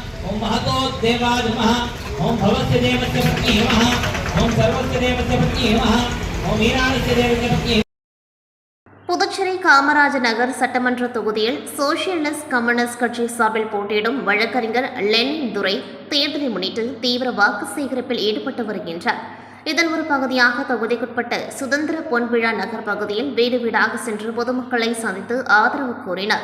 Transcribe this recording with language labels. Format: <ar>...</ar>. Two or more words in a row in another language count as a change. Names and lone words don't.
<sa>ओम महतो देवाय नमः ओम भवस्य देवस्य पत्नी नमः ओम सर्वस्य देवस्य पत्नी नमः ओम ईरानस्य देवस्य पत्नी.</sa> <ta>புதுச்சேரி காமராஜர் நகர் சட்டமன்ற தொகுதியில் சோசியலிஸ்ட் கம்யூனிஸ்ட் கட்சி சார்பில் போட்டியிடும் வழக்கறிஞர் லெனின் துரை தேர்தலை முன்னிட்டு தீவிர வாக்கு சேகரிப்பில் ஈடுபட்டு வருகின்றார். இதன் ஒரு பகுதியாக தொகுதிக்குட்பட்ட சுதந்திர பொன்விழா நகர் பகுதியில் வீடு வீடாக சென்று பொதுமக்களை சந்தித்து ஆதரவு கோரினார்.</ta>